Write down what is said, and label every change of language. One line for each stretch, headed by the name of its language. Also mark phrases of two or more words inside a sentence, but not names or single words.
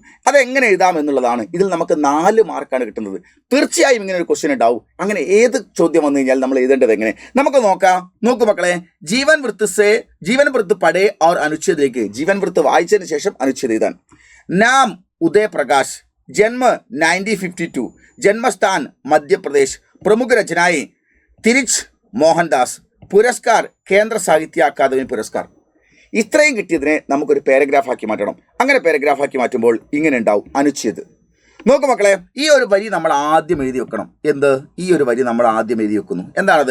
Malayalam: അതെങ്ങനെ എഴുതാം എന്നുള്ളതാണ്. ഇതിൽ നമുക്ക് 4 മാർക്കാണ് കിട്ടുന്നത്. തീർച്ചയായും ഇങ്ങനെ ഒരു ക്വസ്റ്റ്യൻ ഉണ്ടാവും. അങ്ങനെ ഏത് ചോദ്യം വന്നു കഴിഞ്ഞാൽ നമ്മൾ എഴുതേണ്ടത് എങ്ങനെ നമുക്ക് നോക്കാം.
Hindi: നോക്കൂ മക്കളെ, जीवन वृत्त पढ़ें और अनुच्छेद लिख. जीवन वृत्त
Malayalam: വായിച്ചതിന് ശേഷം അനുച്ഛേദം എഴുതാൻ.
Hindi: नाम उदय प्रकाश, जन्म 1952, जन्मस्थान मध्य प्रदेश, प्रमुख रचनाएं तिरिच മോഹൻദാസ്, पुरस्कार केंद्र साहित्य अकादमी पुरस्कार.
Malayalam: ഇത്രയും കിട്ടിയതിനെ നമുക്കൊരു പാരഗ്രാഫാക്കി മാറ്റണം. അങ്ങനെ പാരഗ്രാഫാക്കി മാറ്റുമ്പോൾ ഇങ്ങനെ ഉണ്ടാവും അനുച്ഛേദ്. നോക്കൂ മക്കളെ, ഈ ഒരു വരി നമ്മൾ ആദ്യം എഴുതി വെക്കണം. ഈ ഒരു വരി നമ്മൾ ആദ്യം എഴുതി വെക്കുന്നു. എന്താണത്?